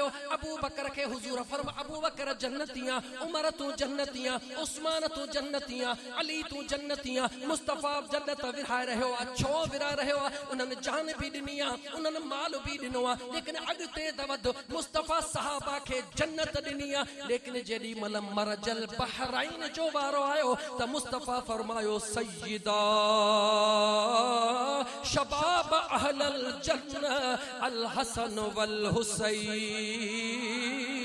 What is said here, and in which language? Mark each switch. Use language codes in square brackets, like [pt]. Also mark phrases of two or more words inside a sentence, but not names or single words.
[sd] अबू बकर खे हुज़ूर फरमा, अबू बकर जन्नतियां, उमर तूं जन्नतियां, उस्मान तूं जन्नतियां, अली तूं जन्नतियां। मुस्तफ़ा जन्नत विरहाए रहियो आहे। छो विरहाए रहियो आहे? उन्हनि जान बि ॾिनी आहे, उन्हनि माल बि ॾिनो आहे। लेकिन अॻिते दवद मुस्तफ़ा सहाबा खे जन्नत ॾिनी आहे। लेकिन जेॾी महिल मरजल बहराइन जो वारो आयो त मुस्तफ़ा फरमायो, [ar] سيدا شباب أهل الجنة الحسن والحسين.